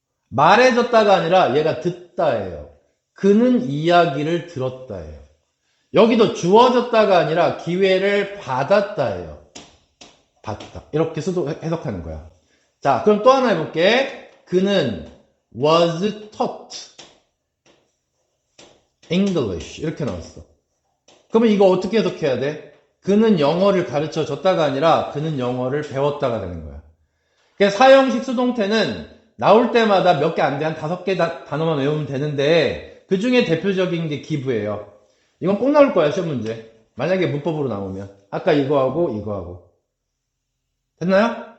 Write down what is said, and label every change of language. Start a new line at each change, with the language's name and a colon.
Korean: 말해줬다가 아니라 얘가 듣다예요. 그는 이야기를 들었다예요. 여기도 주어졌다가 아니라 기회를 받았다예요. 받다. 이렇게 해석하는 거야. 자, 그럼 또 하나 해볼게. 그는
English: was taught English.
Korean: 이렇게 나왔어. 그러면 이거 어떻게 해석해야 돼? 그는 영어를 가르쳐 줬다가 아니라 그는 영어를 배웠다가 되는 거야. 그래서 사형식 수동태는 나올 때마다 몇 개 안 돼. 한 5개 단어만 외우면 되는데 그 중에 대표적인 게 기부예요. 이건 꼭 나올 거야, 시험 문제. 만약에 문법으로 나오면. 아까 이거하고. 됐나요?